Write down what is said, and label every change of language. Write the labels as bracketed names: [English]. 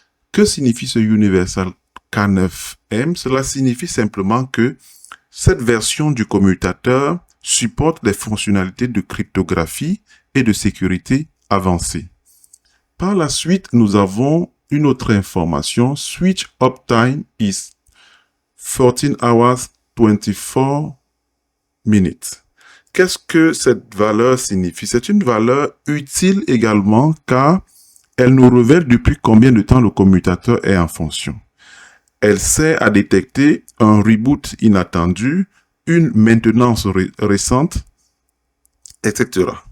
[French] Que signifie ce Universal K9M? Cela signifie simplement que cette version du commutateur supporte les fonctionnalités de cryptographie et de sécurité avancées. Par la suite, nous avons une autre information. [English] Switch uptime is 14 hours 24 minutes. [French] Qu'est-ce que cette valeur signifie? C'est une valeur utile également car elle nous révèle depuis combien de temps le commutateur est en fonction. Elle sert à détecter un reboot inattendu, une maintenance récente, etc.